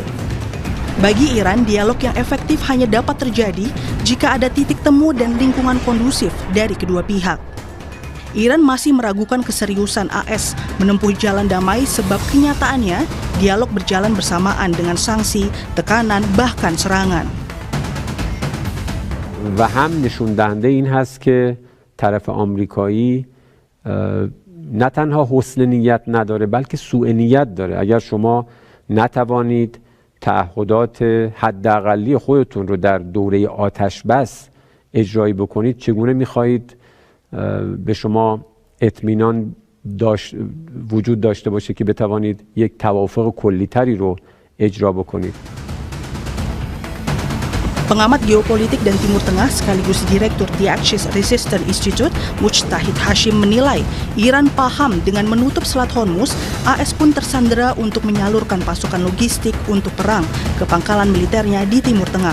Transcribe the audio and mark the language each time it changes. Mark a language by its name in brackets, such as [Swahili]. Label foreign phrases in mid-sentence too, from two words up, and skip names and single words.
[Indonesian] Bagi Iran, dialog yang efektif hanya dapat terjadi jika ada titik temu dan lingkungan kondusif dari kedua pihak. Iran masih meragukan keseriusan AS menempuh jalan damai sebab kenyataannya dialog berjalan bersamaan dengan sanksi, tekanan, bahkan serangan. [Persian] و هم نشون دهنده این هست که طرف آمریکایی نه تنها حسن نیت نداره بلکه سوء نیت داره. اگر شما نتوانید تعهدات حداقلی خودتون رو در دوره آتش بس اجرایی بکنید، چگونه می‌خواهید به شما اطمینان وجود داشته باشه که بتوانید یک توافق کلی‌تری رو اجرا بکنید. [Indonesian] Pengamat geopolitik dan Timur Tengah sekaligus Direktur The Axis Resistance Institute, Mujtahid Hashim menilai Iran paham dengan menutup Selat Hormuz, AS pun tersandera untuk menyalurkan pasukan logistik untuk perang ke pangkalan militernya di Timur Tengah.